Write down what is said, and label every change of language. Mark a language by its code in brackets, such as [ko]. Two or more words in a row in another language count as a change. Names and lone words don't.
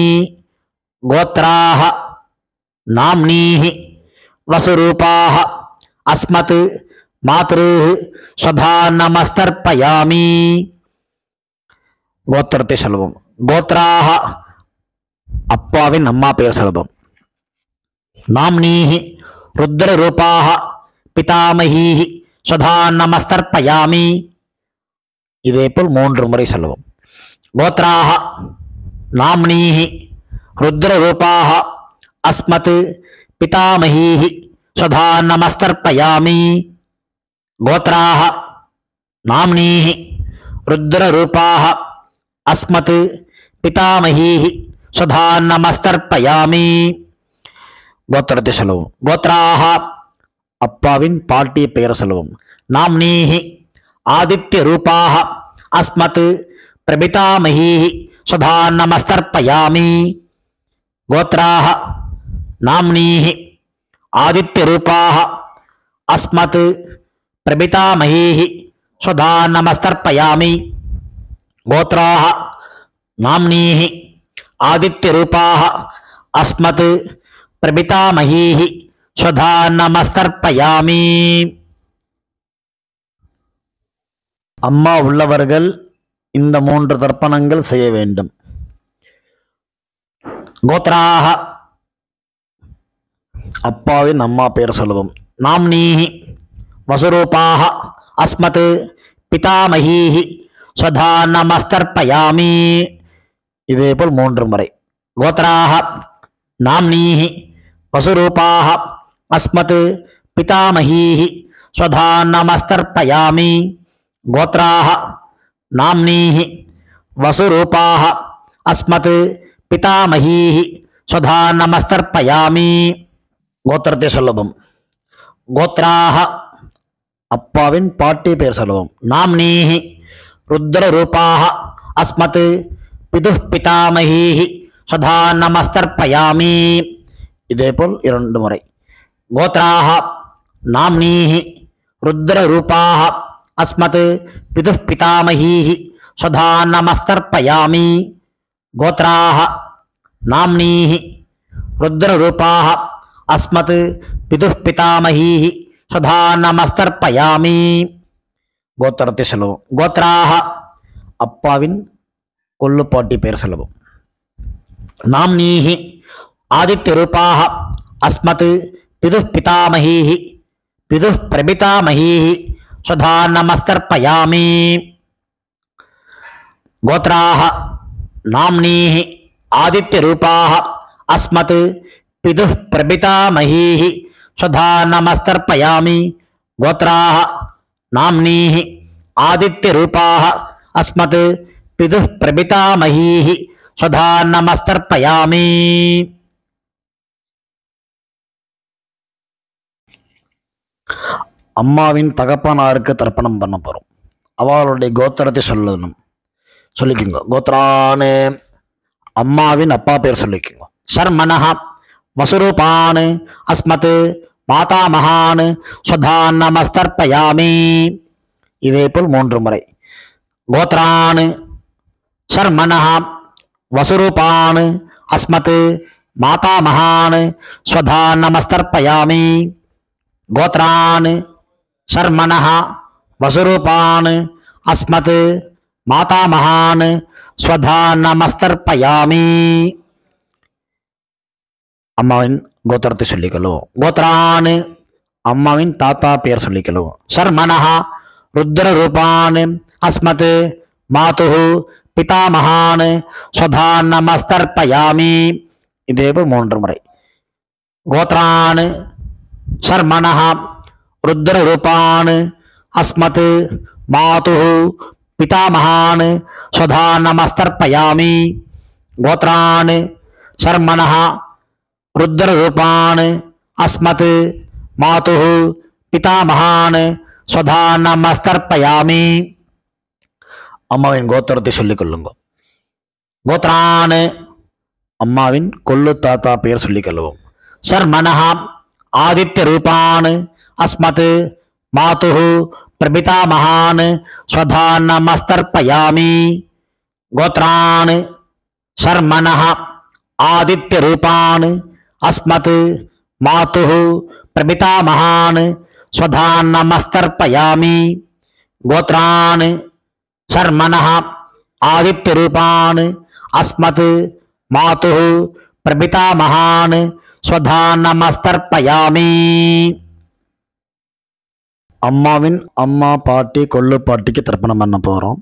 [sa] गोत्राः नाम्नीः वसुरूपाः अस्मत् मातृः स्वधानमस्तर्पयामि. [ta] கோத்திரத்தை சொல்லுவோம். கோத்ராஹ அப்பாவின் அம்மா பெயர் சொல்லுவோம். [sa] नाम्नीः रुद्ररूपाः पितामहीः स्वधा நமஸ்தர்ப்பயாமி. [ta] இதேபோல் 3 முறை சொல்லுவோம். [sa] गोत्राः नाम्नीः रुद्ररूपाः अस्मत् पितामहीः स्वधा नमस्तर्पयामि. गोत्राः नाम्नीः रुद्ररूपाः अस्मत् पितामहीः स्वधा नमस्तर्पयामि. [ta] கோத்திரத்தை சொல்லுவோம். கோத்ராஹ அப்பாவின் பாட்டிய பெயரை சொல்லுவோம். [sa] नाम्नीः आदित्य रूपाः अस्मत् प्रपितामहीः स्वधा नमस्तर्पयामि. गोत्राः नाम्नीः आदित्य रूपाः अस्मत् प्रपितामहीः स्वधा नमस्तर्पयामि. गोत्राः नाम्नीः आदित्य रूपाः अस्मत् प्रपितामहीः स्वधा नमस्तर्पयामि. [ta] அம்மா உள்ளவர்கள் இந்த 3 தர்ப்பணங்கள் செய்ய வேண்டும். கோத்ராஹ அப்பாவின் அம்மா பெயர் சொல்லுவோம். [sa] नाम्नीः वसुरूपाः अस्मत् पितामहीः स्वधा नमस्तर्पयामि. [ta] இதேபோல் 3 முறை. [sa] गोत्राः नाम्नीः वसुरूपाः अस्मत् पितामहीः स्वधा नमस्तर्पयामि. गोत्राः नाम्नीः वसुरूपाः अस्मत् पितामहीः स्वधा नमस्तर्पयामि. [ta] கோத்திரத்தை சொல்லவும். கோத்ராஹ அப்பாவின் பாட்டி பெயர் சொல்லுவோம். [sa] नाम्नीः रुद्ररूपाः अस्मत् पितुः पितामहीः स्वधा नमस्तर्पयामि. [ta] இதேபோல் 2 முறை. [sa] गोत्राः नाम्नीः रुद्ररूपाः अस्मत् पितुः पितामहीः स्वधा नमस्तर्पयामि. गोत्राः नाम्नीः रुद्ररूपाः अस्मत् पितुः पितामहीः स्वधा नमस्तर्पयामि. [ta] கோத்திரத்தை சொல்லுவோம். கோத்ராஹ அப்பாவின் கொள்ளுப்பாட்டி பெயர் சொல்லுவோம். [sa] नाम्नीः आदित्य रूपाः अस्मत् पितुः पितामहीः पितुः प्रपितामहीः स्वधा नमस्तर्पयामि. गोत्राः नाम्नीः आदित्य रूपाः अस्मत् पितुः प्रपितामहीः स्वधा नमस्तर्पयामि. गोत्राः नाम्नीः आदित्य रूपाः अस्मत् पितुः प्रपितामहीः स्वधा नमस्तर्पयामि. [ta] அம்மாவின் தகப்பனாருக்கு தர்ப்பணம் பண்ண போறோம். அவளுடைய கோத்திரத்தை சொல்லிக்கோங்க. கோத்ரானு அம்மாவின் அப்பா பேர் சொல்லிக்கோங்க. [sa] शर्मणः वसुरूपान् अस्मत् मातामहान् स्वधा नमस्तर्पयामि. [ta] இதேபோல் 3 முறை. [sa] गोत्रान् शर्मणः वसुरूपान् अस्मत् मातामहान् स्वधा नमस्तर्पयामि. गोत्रान् शर्मणः वसुरूपान् अस्मत् मातामहान् स्वधा नमस्तर्पयामि. [ta] அம்மாவின் கோத்திரத்தை சொல்லிக்கொள்ளுவோம். கோத்ரான் அம்மாவின் தாத்தா பெயர் சொல்லிக்கொள்ளுவோம். [sa] शर्मणः रुद्ररूपान् अस्मत् मातुः पितामहान् स्वधा नमस्तर्पयामि. [ta] இதேபோல் 3 முறை. [sa] गोत्रान् शर्मणः रुद्ररूपान् अस्मत् मातुः पितामहान् स्वधा नमस्तर्पयामि. गोत्रान् शर्मणः रुद्ररूपान् अस्मत् मातुः पितामहान् स्वधा नमस्तर्पयामि. [ta] அம்மாவின் கோத்திரத்தை சொல்லிக் கொள்ளுங்க. கோத்ரான் அம்மாவின் கொள்ளு தாத்தா பெயர் சொல்லிக் கொள்வோம். [sa] शर्मणः आदित्य रूपान् अस्मत् मातुः प्रपितामहान् स्वधा नमस्तर्पयामि. गोत्रान् शर्मणः आदित्य रूपान् अस्मत् मातुः प्रपितामहान् स्वधा नमस्तर्पयामि. गोत्रान् शर्मणः आदित्य रूपान् अस्मत् मातुः प्रपितामहान् स्वधा नमस्तर्पयामि. [ta] அம்மாவின் அம்மா பாட்டி கொள்ளு பாட்டிக்கு தர்ப்பணம் பண்ண போகிறோம்.